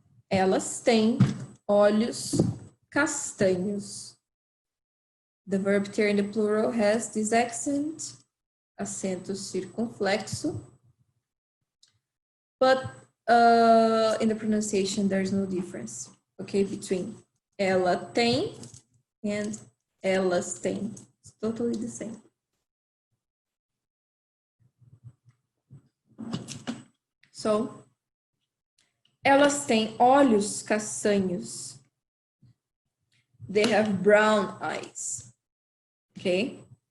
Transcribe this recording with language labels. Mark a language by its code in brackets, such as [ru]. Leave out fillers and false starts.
[pt] Elas têm olhos castanhos. [en] The verb there in the plural has this accent, [pt] acento circunflexo, [en] but in the pronunciation there's no difference, okay, between [pt] ela tem [en] and [pt] elas têm. [en] It's totally the same. [pt] So, elas têm olhos castanhos. [en] They have brown eyes, okay?